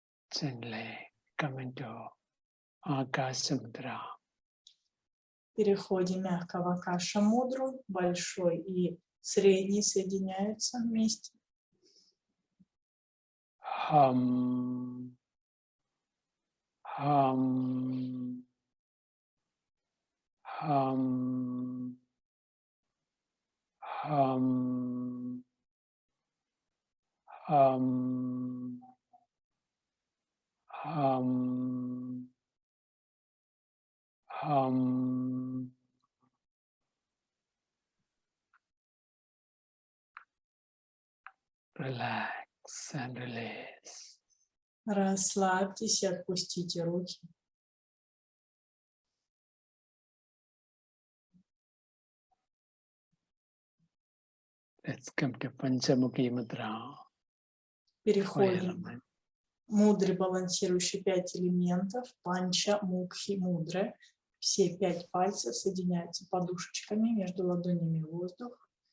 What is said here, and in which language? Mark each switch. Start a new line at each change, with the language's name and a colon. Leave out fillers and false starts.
English: Gently come into Akasha mudra.
Russian: Переходим мягко в Акаша Мудру. Большой и средний соединяются вместе. Hum. Hum. Hum. Hum. Hum. Hum. Hum.
English: Relax and release.
Russian: Расслабьтесь и отпустите руки.
English: Let's come to Pанча Мудра.
Russian: Переходим к мудре, балансирующей 5 элементов. Панча, Мукхи, Мудры. Все 5 пальцев соединяются подушечками между ладонями воздух.